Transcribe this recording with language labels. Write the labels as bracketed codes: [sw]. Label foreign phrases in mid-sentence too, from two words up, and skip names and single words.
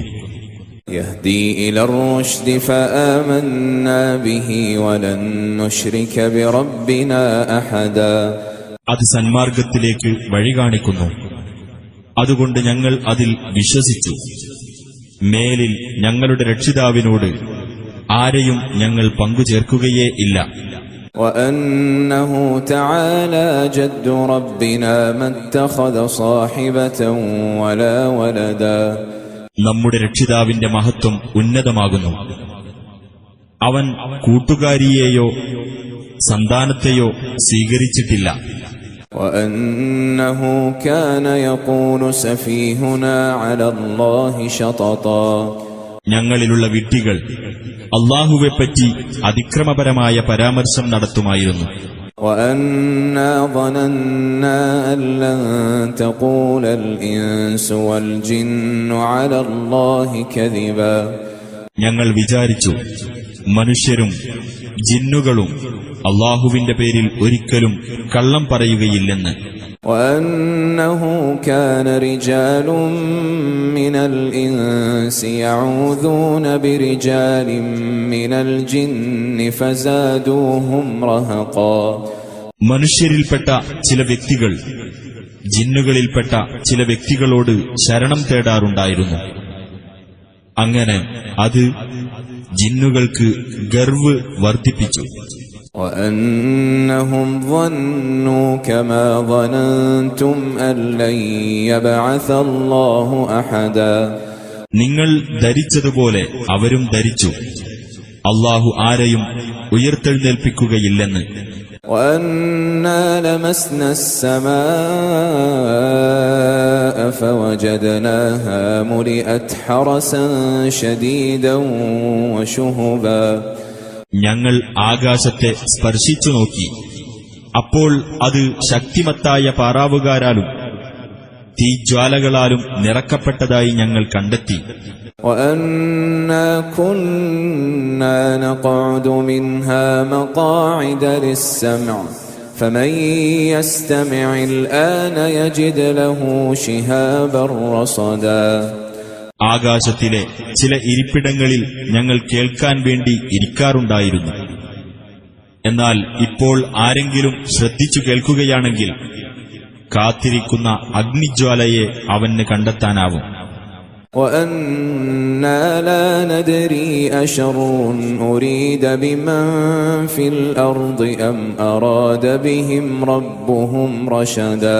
[ar] يهدي إلى الرشد فآمنا به ولن نشرك بربنا أحدا. [ml] അത് സന്മാർഗത്തിലേക്ക് വഴി കാണിക്കുന്നു. അതുകൊണ്ട് ഞങ്ങൾ അതിൽ വിശ്വസിച്ചു. മേലിൽ ഞങ്ങളുടെ രക്ഷിതാവിനോട് ആരെയും ഞങ്ങൾ പങ്കുചേർക്കുകയേ ഇല്ല. [ar] وأنه تعالى جد ربنا ما اتخذ صاحبة ولا ولدا. [ml] നമ്മുടെ രക്ഷിതാവിന്റെ മഹത്വം ഉന്നതമാകുന്നു. അവൻ കൂട്ടുകാരിയെയോ സന്താനത്തെയോ സ്വീകരിച്ചിട്ടില്ല. [ar] وأنه كان يقول سفيهنا على الله شططا. [ml] ഞങ്ങളിലുള്ള വിഡ്ഢികൾ അല്ലാഹുവെപ്പറ്റി അതിക്രമപരമായ പരാമർശം നടത്തുമായിരുന്നു. [ar] وأنا ظننا أن لن تقول الإنس والجن على الله كذبا. [ml] ഞങ്ങൾ വിചാരിച്ചു, മനുഷ്യരും ജിന്നുകളും അല്ലാഹുവിന്റെ പേരിൽ ഒരിക്കലും കള്ളം പറയുകയില്ലെന്ന്. [ar] وأنه كان رجال من الإنس يعوذون برجال من الجن فزادوهم رهقا. [ml] മനുഷ്യരിൽപ്പെട്ട ചില വ്യക്തികൾ ജിന്നുകളിൽപ്പെട്ട ചില വ്യക്തികളോട് ശരണം തേടാറുണ്ടായിരുന്നു. അങ്ങനെ അത് ജിന്നുകൾക്ക് ഗർവ് വർദ്ധിപ്പിച്ചു. [ar] وأنهم ظنوا كما ظننتم أن لن يبعث الله أحدا. [ml] നിങ്ങൾ ധരിച്ചതുപോലെ അവരും ധരിച്ചു, അല്ലാഹു ആരെയും ഉയർത്തെഴുന്നേൽപ്പിക്കുകയില്ലെന്ന്. [ar] وأنا لمسنا السماء فوجدناها ملئت حرسا شديدا وشهبا. [ml] ഞങ്ങൾ ആകാശത്തെ സ്പർശിച്ചു നോക്കി. അപ്പോൾ അത് ശക്തിമത്തായ പാറാവുകാരാലും തീജ്വാലകളാലും നിറക്കപ്പെട്ടതായി ഞങ്ങൾ കണ്ടെത്തി. [ar] وأنا كنا نقعد منها مقاعد للسمع فمن يستمع الآن يجد له شهابا رصدا. [ml] ആകാശത്തിലെ ചില ഇരിപ്പിടങ്ങളിൽ ഞങ്ങൾ കേൾക്കാൻ വേണ്ടി ഇരിക്കാറുണ്ടായിരുന്നു. എന്നാൽ ഇപ്പോൾ ആരെങ്കിലും ശ്രദ്ധിച്ചു കേൾക്കുകയാണെങ്കിൽ കാത്തിരിക്കുന്ന അഗ്നിജ്വാലയെ അവന് കണ്ടെത്താനാവും. [ar] وَأَنَّا لَا نَدْرِي أَشَرٌّ أُرِيدَ بِمَنْ فِي الْأَرْضِ أَمْ أَرَادَ بِهِمْ رَبُّهُمْ رَشَدًا.